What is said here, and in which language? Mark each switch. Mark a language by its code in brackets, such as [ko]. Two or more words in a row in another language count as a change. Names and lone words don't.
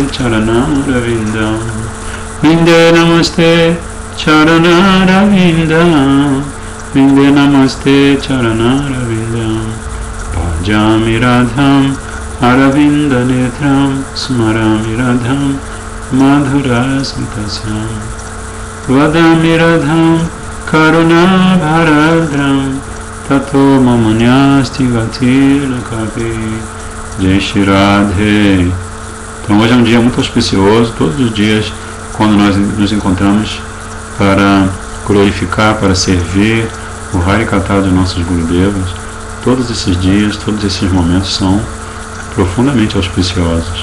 [sa] Charana Ravinda Vrinde Namaste Charana Ravinda Vrinde Namaste Charana Ravinda Bhajami Radham Aravinda Netram Smarami Radham Madhura Smitasyam Vadami Radham Karuna Bharadram Tato Mamanyasti Gatila Kapi Jai Shri Radhe. [pt] Então hoje é um dia muito auspicioso. Todos os dias, quando nós nos encontramos para glorificar, para servir o Harikatha dos nossos Gurudevas, todos esses dias, todos esses momentos são profundamente auspiciosos.